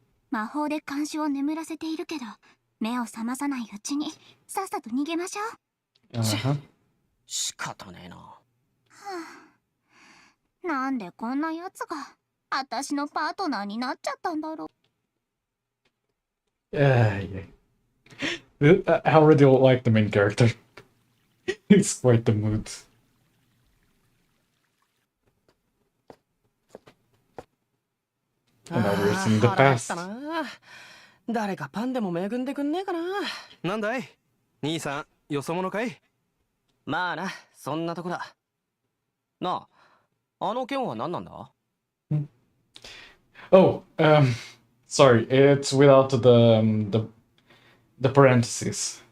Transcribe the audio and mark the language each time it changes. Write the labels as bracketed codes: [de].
[ja] 魔法で監視を眠らせているけど、目を覚まさないうちにさっさと逃げましょう。 Uh-huh. 仕方ねえな。なんでこんなやつが私のパートナーになっちゃったんだろう。 [en] Yeah. I already like the main character. It's quite the mood. And now we're seeing the [ja] 腹減っ [en] past. [ja] たな。誰かパンでも恵んでくんねえかな。なんだい兄さん、よそ者かい？まあな、そんなとこだ。なあ、あの剣は何なんだ？ [en] Oh, sorry, it's without the parentheses.